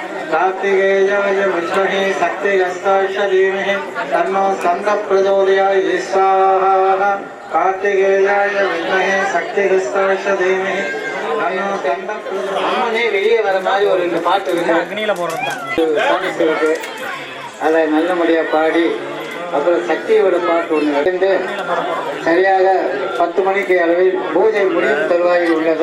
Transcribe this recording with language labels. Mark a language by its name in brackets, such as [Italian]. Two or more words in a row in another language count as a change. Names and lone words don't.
[Sanskrit] कार्तिकेयाय विद्महे शक्तिगस्ताय धीमहि तन्नो स्कन्दः प्रचोदयात् स्वाहा कार्तिकेयाय विद्महे शक्तिगस्ताय धीमहि [Tamil] அம்மனே வெளியே வர மாதிரி ஒரு ரெண்டு பாட்டு அக்னியில போடுறது அதை நல்லபடியா பாடி அப்புறம் சக்தியோட பாட்டு ஒன்று இருந்து சரியாக 10 மணிக்கு அளவில் பூஜை முடியும் தருவாயில் உள்ளது.